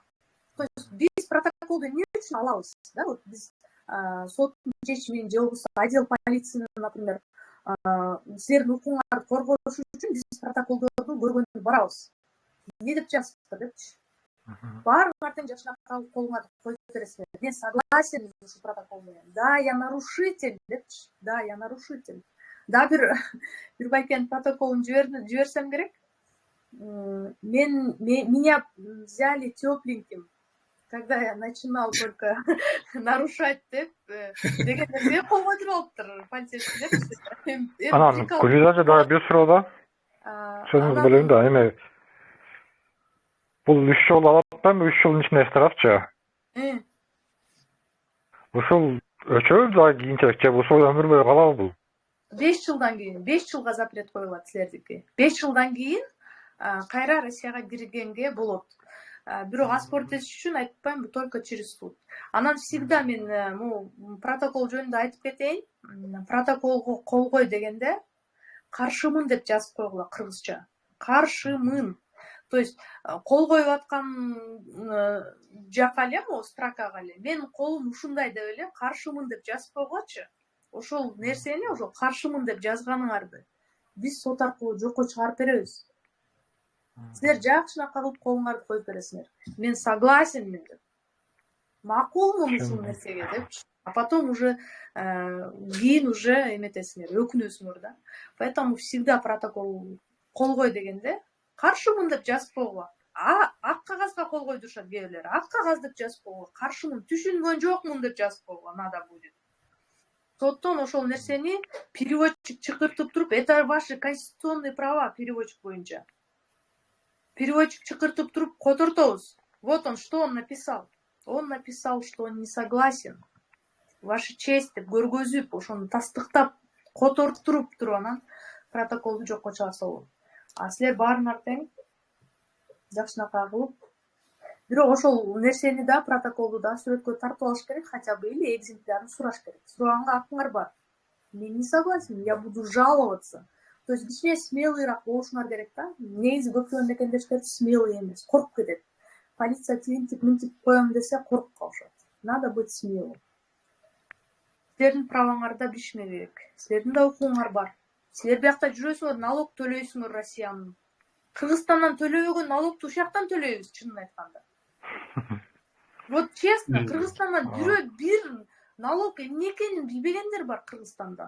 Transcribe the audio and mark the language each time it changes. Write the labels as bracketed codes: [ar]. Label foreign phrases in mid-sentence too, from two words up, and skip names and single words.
[ru] То есть [ky] биз протоколду эмне үчүн алабыз? [ru] Да, вот [ky] биз соттун чечимин же болбосо отдел полицияны, например, силердин укугуңарды коргош үчүн биз протоколдорду көргөндү барабыз. Не деп жазыптыр депчи. Баарыңар тең жашына калып колуңарды коюп бересиңер. Мен согласен ушу протокол менен. [ru] Да, я нарушитель депчи. Да, я нарушитель. [ky] Да, бир байкенин протоколун жиберсем керек. [ru] Меня взяли тепленьким, когда я начинал только нарушать [ky] деп деген нерсе кол койдуруп алыптыр полицейский депчи. Анан Гүлиза да бир суроо да. Сөзүңүздү бөлөйүн да, эми бул 3 жыл алып атпайбы, 3 жылдын ичинде штрафчы. Ушул өчөбү да кийинчерээк же ушул өмүр бою калабы бул? 5 жылдан кийин, 5 жылга запрет коюлат силердики. 5 жылдан кийин кайра Россияга киргенге болот. Бирок аспорт этиш үчүн айтпайм, бул [ru] только через суд. [ky] Анан всегда мен протокол жөнүндө айтып кетейин. Протоколго кол кой дегенде каршымын деп жазып койгула кыргызча. Каршымын. То есть кол коюп аткан жака эле, строкага эле мен колум ушундай деп эле каршымын деп жазып койгочу. Ошол нерсени, ошол каршымын деп жазганыңарды биз сот аркылуу жокко чыгарып беребиз. Силер жакшынакай кылып колуңарды коюп бересиңер. Мен согласенмин деп. Макулмун ушул нерсеге депчи. [ru] А потом уже [ky] кийин уже эметесиңер, өкүнөсүңөр да. [ru] Поэтому всегда [ky] протокол кол кой дегенде каршымын деп жазып койгула. Ак кагазга кол койдурушат кээ бирлер. Ак кагаз деп жазып койгула. Каршымын, түшүнгөн жокмун деп жазып койгула. [ru] Надо будет. [ky] Соттон ошол нерсени переводчик чакыртып туруп, [ru] это ваши конституционные права, переводчик боюнча. [ky] Переводчик чакыртып туруп котортобуз. [ru] Вот он, что он написал. Он написал, что он не согласен. Ваша честь [ky] деп көргөзүп, ошону тастыктап, котортуруп туруп анан протоколду жокко чыгарса болот. А силер баарыңар тең жакшынакай кылып, бирок ошол нерсени да, протоколду да сүрөткө тартып алыш керек, [ru] хотя бы, или [ky] экземплярын сураш керек. Сураганга акыңар бар. [ru] Мен не согласен, я буду жаловаться. То есть [ky] кичине смелыйраак болушуңар керек да. Негизи көптөгөн мекендештер смелый эмес, коркуп кетет. Полиция тигинтип мынтип коем десе коркуп калышат. [ru] Надо быть смелым. [ky] Силердин праваңарда билишме керек. Силердин да укугуңар бар. Силер биякта жүрөсүңөр, налог төлөйсүңөр Россиянын. Кыргызстандан төлөбөгөн налогду ушул жактан төлөйбүз, чынын айтканда. [ru] Вот честно, [ky] Кыргызстандан бир налог эмне экенин билбегендер бар Кыргызстанда.